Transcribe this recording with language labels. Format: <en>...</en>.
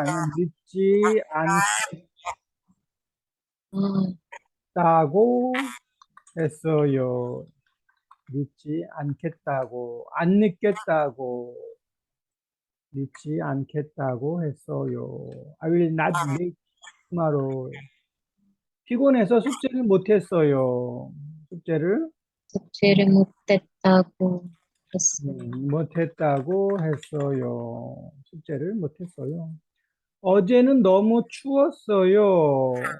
<ko>아니면 늦지 아, 않다고 했어요. 늦지 않겠다고, 안 늦겠다고, 늦지 않겠다고 했어요.</ko> <en>I will not late tomorrow.</en> <ko>피곤해서 숙제를 못했어요. 숙제를 숙제를 못했다고 했어요. 못했다고 했어요. 숙제를 못했어요. 어제는 너무 추웠어요.</ko>